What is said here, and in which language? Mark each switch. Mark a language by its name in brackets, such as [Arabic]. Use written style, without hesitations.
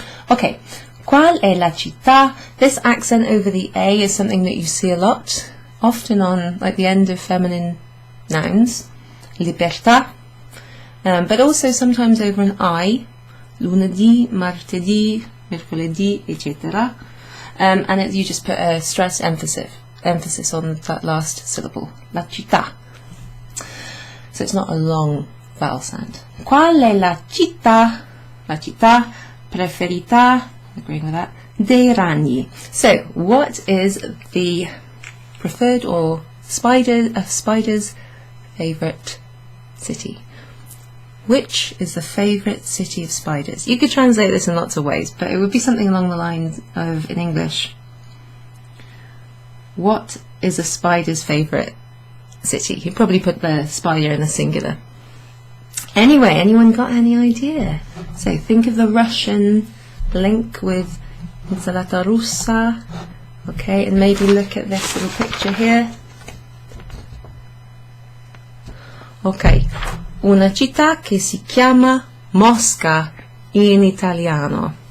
[English] Okay, [Italian] qual è la città? [English] This accent over the A is something that you see a lot, often on like the end of feminine nouns, libertà, but also sometimes over an I, lunedì, martedì, mercoledì, etc. And you just put a stress emphasis on that last syllable, la città. So it's not a long vowel sound. [Italian] Qual è la città preferita, [English] agreeing with that, [Italian] dei ragni? [English] So, what is the preferred or spider's favourite city? Which is the favourite city of spiders? You could translate this in lots of ways, but it would be something along the lines of, in English, what is a spider's favourite city? You'd probably put the spider in the singular. Anyway, anyone got any idea? So think of the Russian link with insalata russa, okay, and maybe look at this little picture here. Okay. [Italian] Una città che si chiama Mosca in italiano.